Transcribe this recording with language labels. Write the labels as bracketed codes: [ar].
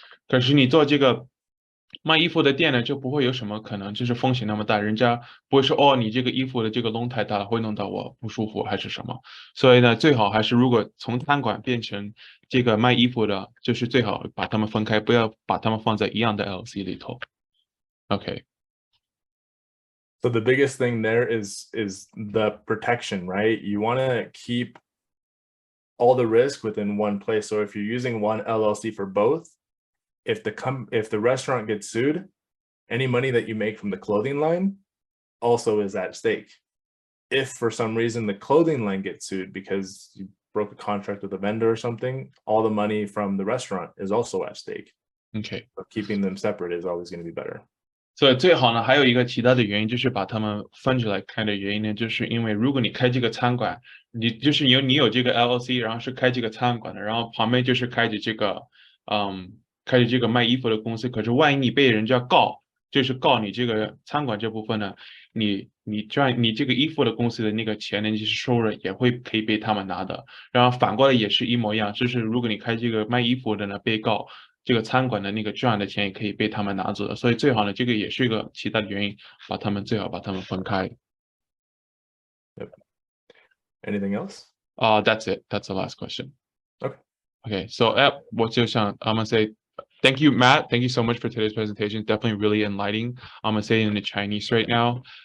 [zh] 可是你做这个卖衣服的店呢，就不会有什么可能就是风险那么大，人家不会说哦，你这个衣服的这个窿太大了，会弄到我不舒服还是什么。所以呢，最好还是如果从餐馆变成这个卖衣服的，就是最好把它们分开，不要把它们放在一样的 LLC 里头。 [en] Okay. So the biggest thing there is the protection, right? You want to keep all the risk within one place. So if you're using one LLC for both, if the restaurant gets sued, any money that you make from the clothing line also is at stake. If for some reason the clothing line gets sued because you broke a contract with a vendor or something, all the money from the restaurant is also at stake. Okay. But keeping them separate is always going to be better. [zh] 所以最好呢，还有一个其他的原因，就是把它们分出来开的原因呢，就是因为如果你开这个餐馆，你有这个 LLC，然后是开这个餐馆的，然后旁边就是开着这个卖衣服的公司，可是万一你被人家告，就是告你这个餐馆这部分呢，你这个衣服的公司的那个钱呢，就是收入也可以被他们拿的，然后反过来也是一模一样，就是如果你开这个卖衣服的呢，被告。这个餐馆的那个赚的钱也可以被他们拿走的，所以最好呢，这个也是一个其他的原因，最好把他们分开。 [en] Yep. Anything else? That's it. That's the last question. Okay. Okay. So, I'm gonna say thank you, Matt. Thank you so much for today's presentation. Definitely really enlightening. I'm gonna say it in the Chinese right now.